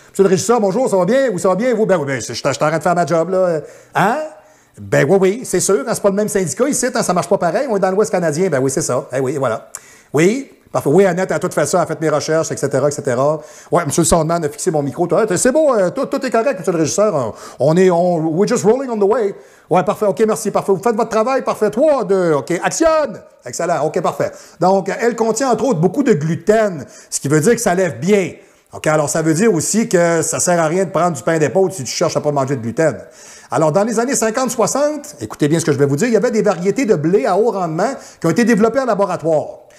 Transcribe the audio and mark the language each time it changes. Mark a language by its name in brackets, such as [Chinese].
[French] Monsieur le régisseur, bonjour, ça va bien? Ou ça va bien, vous? Ben oui, ben, je suis en train de faire ma job, là. Hein? Ben oui, c'est sûr, hein, c'est pas le même syndicat ici, hein, ça marche pas pareil. On est dans l'Ouest canadien, ben oui, c'est ça. Eh oui, voilà. Oui, parfait. Oui, Annette a tout fait ça, a fait mes recherches, etc., etc. Ouais, M. Sandman a fixé mon micro. C'est beau, tout est correct, M. le régisseur. [English] We're just rolling on the way. [French] Ouais, parfait. OK, merci, parfait. Vous faites votre travail, parfait. 3, 2, OK. Actionne! Excellent. OK, parfait. Donc, elle contient, entre autres, beaucoup de gluten, ce qui veut dire que ça lève bien. OK, alors ça veut dire aussi que ça sert à rien de prendre du pain d'épaule si tu cherches à pas manger de gluten. Alors, dans les années 50-60, écoutez bien ce que je vais vous dire, il y avait des variétés de blé à haut rendement qui ont été développées en laboratoire.